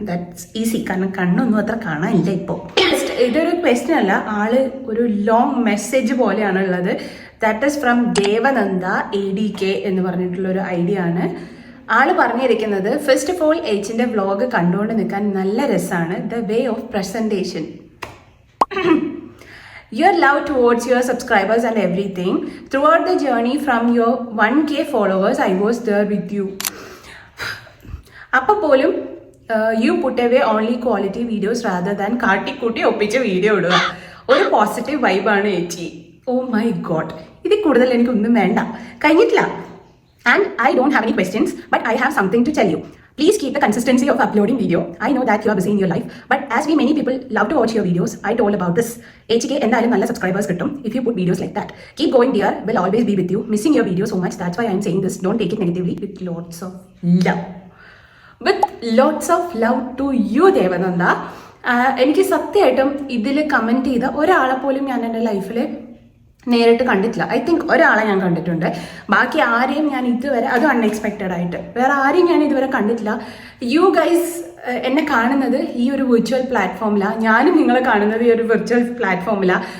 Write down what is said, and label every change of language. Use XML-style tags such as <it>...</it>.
<ml>That's easy, കാരണം കണ്ണൊന്നും അത്ര കാണാനില്ല ഇപ്പോൾ. ഇതൊരു ക്വസ്റ്റ്യൻ അല്ല, ആള് ഒരു ലോങ് മെസ്സേജ് പോലെയാണ് ഉള്ളത്. That is from Devananda ADK എന്ന് പറഞ്ഞിട്ടുള്ളൊരു ഐഡിയ ആണ്. ആള് പറഞ്ഞിരിക്കുന്നത്, ഫസ്റ്റ് ഓഫ് ഓൾ എച്ചിൻ്റെ വ്ളോഗ് കണ്ടുകൊണ്ട് നിൽക്കാൻ നല്ല രസമാണ്.</ml> <en>The way of presentation, your love towards your subscribers and everything. Throughout the journey from your 1K followers, I was there with you.</en> <ml>അപ്പോൾ പോലും</ml> <en>you put away only quality videos rather than</en> <ml>കാട്ടിക്കൂട്ടി ഒപ്പിച്ച video ഇടുക. ഒരു positive വൈബാണ് ചേച്ചി. Oh my God, ഇതിൽ കൂടുതൽ എനിക്കൊന്നും വേണ്ട, കഴിഞ്ഞിട്ടില്ല.</ml> <en>And I don't have any questions, but I have something to tell you. Please keep the consistency of uploading video. I know that you are busy in your life, but as we many people love to watch your videos, I told about this. HK</en> <ml>എന്തായാലും നല്ല subscribers കിട്ടും</ml> <en>if you put videos like that. Keep going dear, will always be with you. Missing your video so much, that's why I am saying this. Don't take it negatively, with lots of love. With lots of love to you, Devananda.</en> <ml>എനിക്ക് സത്യമായിട്ടും ഇതിൽ comment ചെയ്ത ഒരാളെ പോലും ഞാൻ എൻ്റെ ലൈഫിൽ നേരിട്ട് കണ്ടിട്ടില്ല. ഐ തിങ്ക് ഒരാളെ ഞാൻ കണ്ടിട്ടുണ്ട്, ബാക്കി ആരെയും ഞാൻ ഇതുവരെ, അത് അൺഎക്സ്പെക്റ്റഡ് ആയിട്ട് വേറെ ആരെയും ഞാൻ ഇതുവരെ കണ്ടിട്ടില്ല. യു ഗൈസ് എന്നെ കാണുന്നത് ഈ ഒരു വിർച്വൽ പ്ലാറ്റ്ഫോമിലാണ്, ഞാനും നിങ്ങളെ കാണുന്നത് ഈ ഒരു വിർച്വൽ പ്ലാറ്റ്ഫോമിലാണ്.</ml>